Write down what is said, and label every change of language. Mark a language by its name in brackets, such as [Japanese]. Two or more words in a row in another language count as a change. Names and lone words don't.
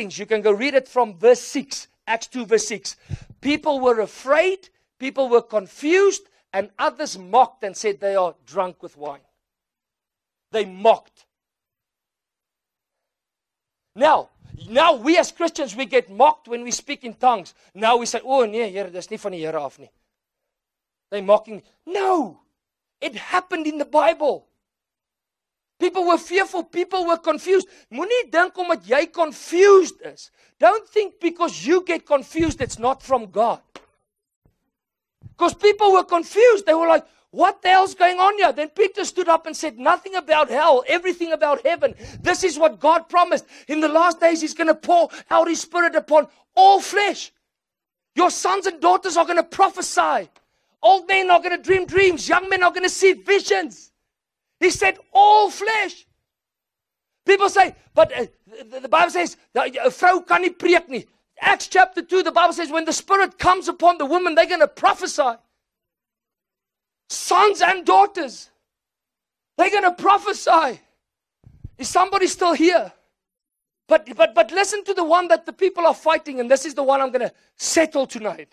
[English] You can go read it from verse 6, Acts 2 verse 6. People were afraid, people were confused, and others mocked and said they are drunk with wine. They mocked. Now we as Christians, we get mocked when we speak in tongues. Now we say, [Afrikaans] oh nee, Here, dis nie van die Here af nie. [English] They're mocking. No! It happened in the Bible. People were fearful, people were confused. [Afrikaans] Moenie dink omdat jy confused is. [English] Don't think because you get confused it's not from God. Because people were confused. They were like, what the hell's going on here? Then Peter stood up and said, nothing about hell, everything about heaven. This is what God promised. In the last days, He's going to pour out His Spirit upon all flesh. Your sons and daughters are going to prophesy. Old men are going to dream dreams. Young men are going to see visions. He said, all flesh. People say, but the Bible says, [Afrikaans] a vrou kan nie preek nie. [English] Acts chapter 2, the Bible says, when the Spirit comes upon the woman, they're going to prophesy. Sons and daughters. They're going to prophesy. Is somebody still here? But listen to the one that the people are fighting, and this is the one I'm going to settle tonight.